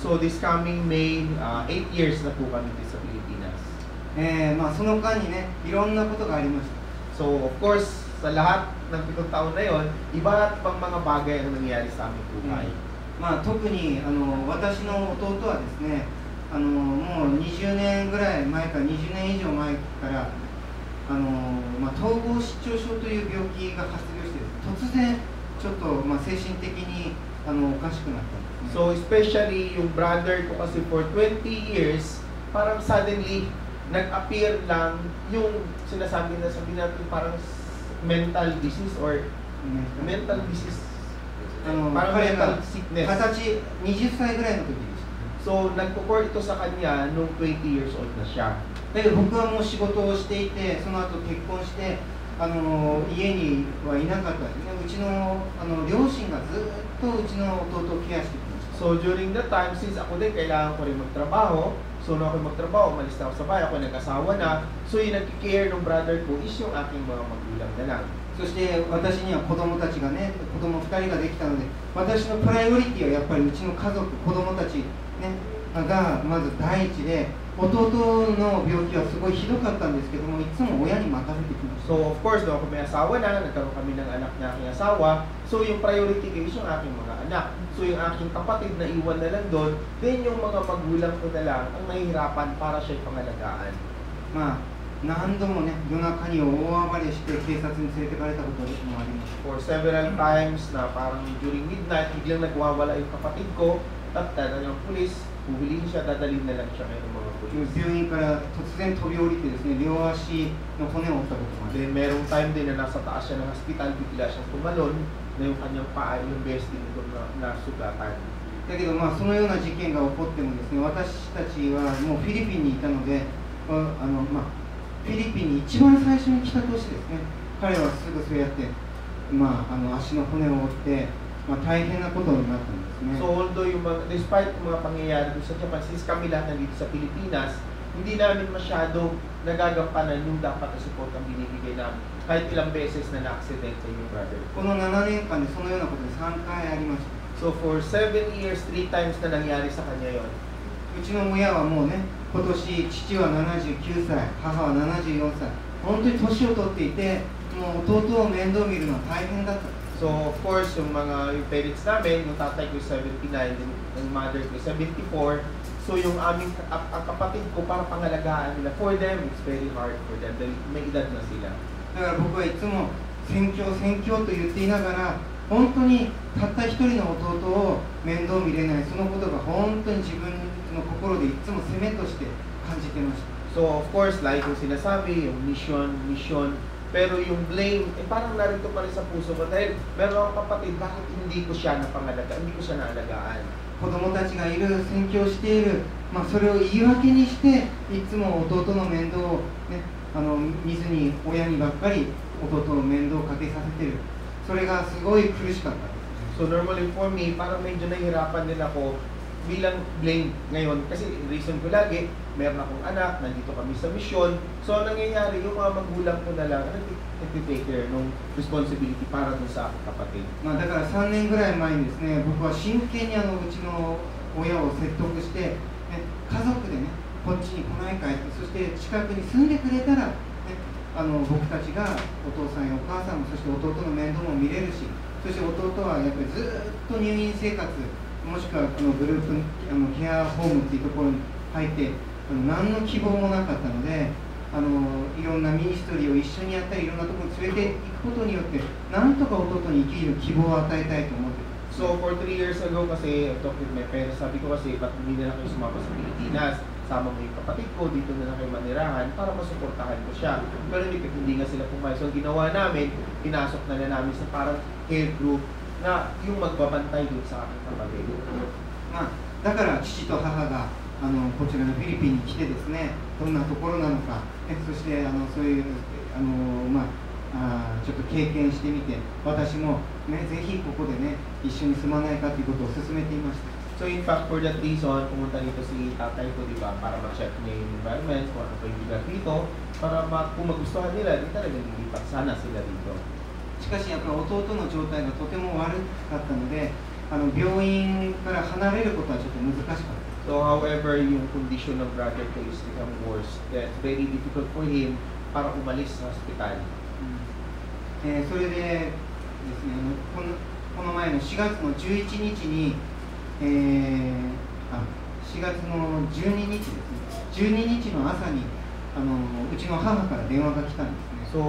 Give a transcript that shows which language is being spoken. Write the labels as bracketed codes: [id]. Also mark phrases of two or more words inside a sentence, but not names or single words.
[tl] So this coming May, 8 years na po kami dito sa Pilipinas. [ja] まあその間にね、いろんなことがありました。 [en] So of course, [tl] sa lahat ng 7 taon na yon, iba't pang mga bagay ang nangyari sa aming buhay. [ja] まあ特に私の弟はですね、もう20年ぐらい前から20年以上前から統合失調症という病気が発病して突然ちょっと精神的におかしくなったんですね。 [en] So especially [tl] yung brother ko kasi [en] for 20 years, [tl] parang suddenly nag-appear lang yung sinasabi natin parang [en] mental disease or mental disease. Parang mental sickness. [ja] 20 歳ぐらいの時でした。 [tl] So nagpo-pour ito sa kanya nung [en] 20 years old [tl] na siya. [ja] だけど僕はもう仕事をしていて、その後結婚して家にはいなかったですね。うちの両親がずっとうちの弟をケアしてきました。 [en] So during that time, since [tl] ako din kailangan ko rin magtrabaho, so nung ako magtrabaho, umalis na ako sa bahay, ako nag-asawa na, so yung nag-care ng brother ko is yung aking mga magulang na lang. [ja] そして私には子供たちがね、子供2人ができたので、私のプライオリティはやっぱりうちの家族、子供たち、ね、がまず第一で、 弟の病気はすごいひどかったんですけども、いつも親に任せてきました。 [en] So of course, no, [tl] kung may asawa na, nagkaroon kami ng anak na aking asawa, so yung priority ko is yung aking mga anak. So yung aking kapatid na iwan na lang doon, then yung mga magulang ko na lang ang nahihirapan para siya'y pangalagaan. [ja] まあ何度もね、夜中に大暴れして警察に連れてかれたこともあります。 [en] For several times [tl] na parang [en] during midnight, [tl] biglang nagwawala yung kapatid ko, at yung pulis, huhulihin siya, dadalhin na lang siya ng mga pulis. [ja] 病院から突然飛び降りてですね、両足の骨を折ったこともあります。 [tl] Then merong time din na nasa taas siya ng hospital, bigla siyang tumalon, na yung kanyang paa, yung besting doon na sugatan. [ja] だけどそのような事件が起こってもですね、私たちはもうフィリピンにいたので、フィリピンに一番最初に来た年ですね、彼はすぐそうやって、足の骨を折って、大変なことになったんですね。 [en] So although despite [tl] yung mga pangyayari doon sa Japan, since kami lahat nandito sa Pilipinas, hindi namin masyado nagagampanan yung dapat na support ang binibigay namin. Kahit ilang beses na na-accidente yung brother. [ja] この7年間でそのようなことで3回ありました。 [en] So for 7 years, 3 times [tl] na nangyari sa kanya yon. [ja] うちの親はもうね、今年父は79歳、母は74歳、本当に年を取っていて、もう弟を面倒見るのは大変だった。 [en] So of course, [tl] yung parents namin, yung tatay ko 79, yung mother ko 74. So yung aming ang kapatid ko para pangalagaan nila, [en] for them, it's very hard for them [tl] dahil may edad na sila. [ja] だから僕はいつも宣教と言っていながら、本当にたった一人の弟を面倒見れない、そのことが本当に自分の心でいつも責めとして感じてました。 [en] So of course, like [tl] yung sinasabi, yung mission, pero yung blame, parang narito pa rin sa puso ko dahil meron akong kapatid, bakit hindi ko siya napangalagaan, hindi ko siya naalagaan. [ja] 子供たちがいる、宣教している、それを言い訳にして、いつも弟の面倒を、ね、見ずに親にばっかり弟の面倒をかけさせている。それがすごい苦しかった。 [en] So normally for me, [tl] parang medyo nahihirapan din ako bilang blame ngayon kasi reason ko lagi, meron akong anak, nandito kami sa mission. So nangyayari, yung mga magulang ko na lang, [en] nag-take care [tl] ng responsibility para dun sa aking kapatid. [ja] だから3年ぐらい前にですね、僕は真剣にうちの親を説得して、家族でね、こっちに来ないかいって、そして近くに住んでくれたら、僕たちがお父さんやお母さんも、そして弟の面倒も見れるし、そして弟はやっぱりずっと入院生活、もしくはこのグループケアホームっていうところに入って何の希望もなかったので、いろんなミニストリーを一緒にやったり、いろんなところに連れていくことによってなんとか弟に生きる希望を与えたいと思っています。 [en] So for 3 years ago kasi, I talked with my parents, [tl] sabi ko kasi, ba't hindi na kayo sumama sa Pilipinas? Sama mo yung kapatid ko, dito na kayo manirahan para masuportahan ko siya. Pero hindi nga sila pumayag. So ginawa namin, pinasok na namin sa parang [en] care group [tl] na yung magbabantay doon sa aking kapatid. [ja] だから父と母がこちらのフィリピンに来てですね、どんなところなのか、そしてそういうちょっと経験してみて、私も、ね、ぜひここでね、一緒に住まないかということを勧めていました。 [en] So in fact, for that reason, [tl] pumunta dito si tatay ko, di ba, para ma-check niya yung environment, kung ano pa yung lugar dito, para kung magustuhan nila, di talaga lilipat sana sila dito. [ja] しかしやっぱり弟の状態がとても悪かったので、病院から離れることはちょっと難しかった。 [en] So however, yung condition ng brother ko is become worse. That's very difficult for him [tl] para umalis sa hospital. [ja] それでですね、この前の4月の11日に、4月の12日ですね、12日の朝にうちの母から電話が来たんですね。